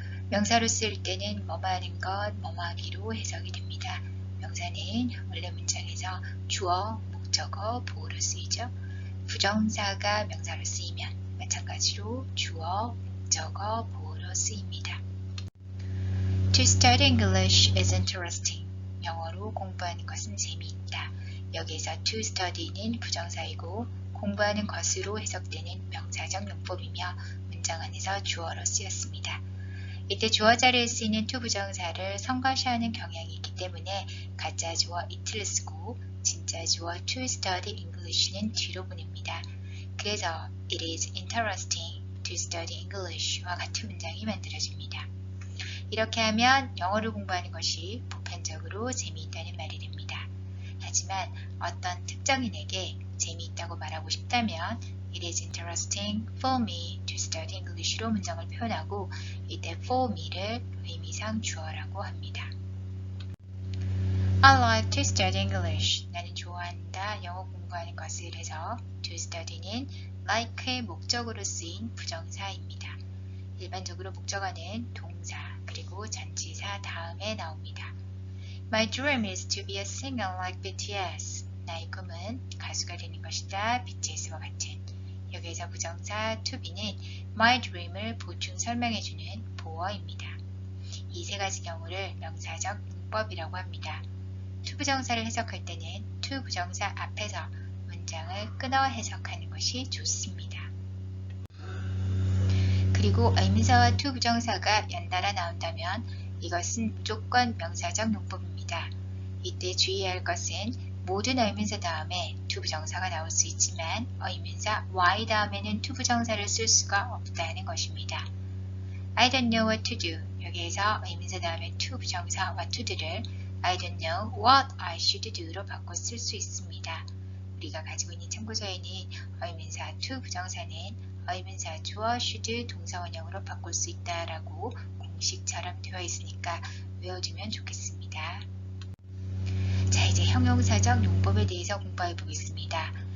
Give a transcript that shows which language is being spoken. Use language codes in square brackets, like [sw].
[ko] 명사로 쓸 때는 뭐뭐 하는 것, 뭐뭐 하기로 해석이 됩니다. 명사는 원래 문장에서 주어, 목적어, 보어로 쓰이죠. 부정사가 명사로 쓰이면 마찬가지로 주어, 목적어, 보어로 쓰입니다. [en] To study English is interesting. [ko] 영어로 공부하는 것은 재미있다. 여기에서 to study는 부정사이고 공부하는 것으로 해석되는 명사적 용법이며 문장 안에서 주어로 쓰였습니다. 이때 주어 자리에 쓰이는 to 부정사를 성가시하는 경향이 있기 때문에 가짜 주어 it를 쓰고 진짜 주어 [en] to study English [ko] 는 뒤로 보냅니다. 그래서 [en] it is interesting to study English [ko] 와 같은 문장이 만들어집니다. 이렇게 하면 영어를 공부하는 것이 보편적으로 재미있다는 말이 됩니다. 하지만 어떤 특정인에게 재미있다고 말하고 싶다면 [en] It is interesting for me to study English [ko] 로 문장을 표현하고 이때 for me를 의미상 주어라고 합니다. [en] I like to study English. [ko] 나는 좋아한다. 영어 공부하는 것을 해서 to study는 like의 목적으로 쓰인 부정사입니다. 일반적으로 목적어는 동사 그리고 전치사 다음에 나옵니다. [en] My dream is to be a singer like BTS. [ko] 나의 꿈은 가수가 되는 것이다. BTS와 같은. 여기에서 부정사 to be는 my dream을 보충 설명해주는 보어입니다. 이 세 가지 경우를 명사적 문법이라고 합니다. to 부정사를 해석할 때는 to 부정사 앞에서 문장을 끊어 해석하는 것이 좋습니다. 그리고 의문사와 to 부정사가 연달아 나온다면 이것은 무조건 명사적 용법입니다. 이때 주의해야 할 것은 모든 의문사 다음에 to 부정사가 나올 수 있지만 의문사 y 다음에는 to 부정사를 쓸 수가 없다는 것입니다. [en] I don't know what to do. [ko] 여기에서 의문사 다음에 to 부정사 [en] what to do [ko] 를 [en] I don't know what I should do [ko] 로 바꿔 쓸 수 있습니다. 우리가 가지고 있는 참고서에는 의문사 to 부정사는 의문사 주어 should 동사 원형으로 바꿀 수 있다라고 공식처럼 되어 있으니까 외워두면 좋겠습니다. 자, 이제 형용사적 용법에 대해서 공부해 보겠습니다.